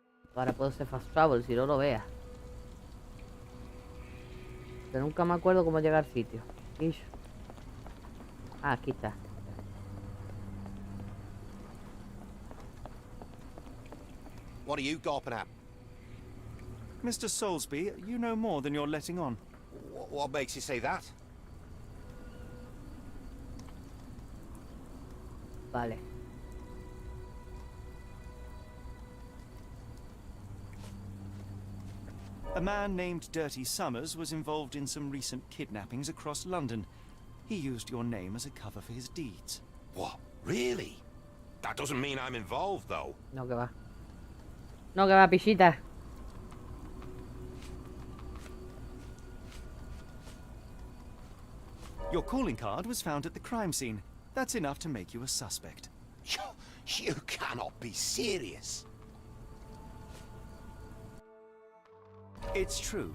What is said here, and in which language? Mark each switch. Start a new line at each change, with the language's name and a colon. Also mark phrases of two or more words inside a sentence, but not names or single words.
Spanish: Ahora puedo ser
English: fast travel
Spanish: si no lo veas. Que nunca me acuerdo cómo llegar al sitio. Ish. Ah, aquí está.
English: What are you gawping at? Mr. Soulsby, you know more than you're letting on. What makes you say that?
Spanish: Vale.
English: A man named Dirty Summers was involved in some recent kidnappings across London. He used your name as a cover for his deeds. What? Really? That doesn't mean I'm involved, though.
Spanish: No que va. No que va, pichita.
English: Your calling card was found at the crime scene. That's enough to make you a suspect. You cannot be serious. It's true.